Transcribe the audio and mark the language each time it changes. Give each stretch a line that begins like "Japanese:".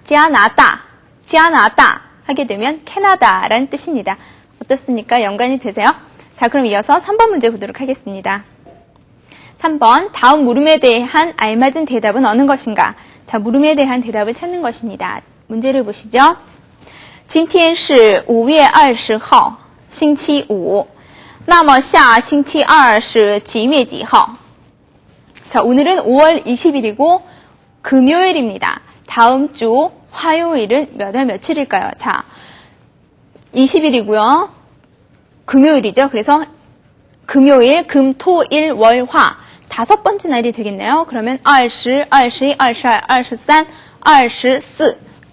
Korean: 加拿大하게 되면 캐나다라는 뜻입니다. 어떻습니까? 연관이 되세요? 자, 그럼 이어서 3번 문제 보도록 하겠습니다. 3번 다음 물음에 대한 알맞은 대답은 어느 것인가? 자, 물음에 대한 대답을 찾는 것입니다. 문제를 보시죠.
Chinese: 今天是5月20号星期五那么下星期二是几月几号?
Korean: 자, 오늘은 5월 20일이고 금요일입니다. 다음 주 화요일은 몇 월 며칠일까요? 자, 20일이고요. 금요일이죠. 그래서 금요일, 금, 토, 일, 월, 화. 5번째 날이 되겠네요. 그러면 20, 21, 22, 23, 24.